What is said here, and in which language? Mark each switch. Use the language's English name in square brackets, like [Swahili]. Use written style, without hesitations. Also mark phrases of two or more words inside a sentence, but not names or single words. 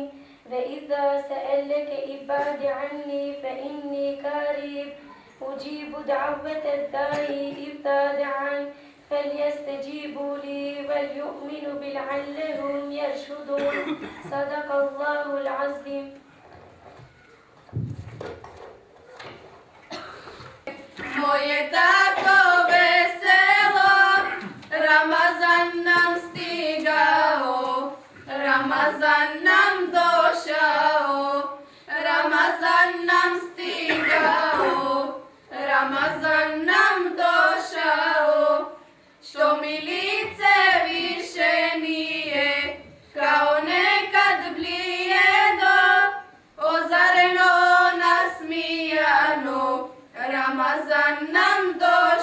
[Arabic] وإذا سألك عبادي عني فإني قريب أجيب دعوة الداعي إذا دعان فليستجيبوا لي وليؤمنوا بي لعلهم يرشدون. صدق الله العظيم. [Bosnian] Moje tako veselo, Ramazan nam stigao, Ramazan nam došao, Ramazan nam stigao, Ramazan nam došao, što mi lice više nije, kao nekad blijedo, ozareno nasmijano, Ramazan nam došao.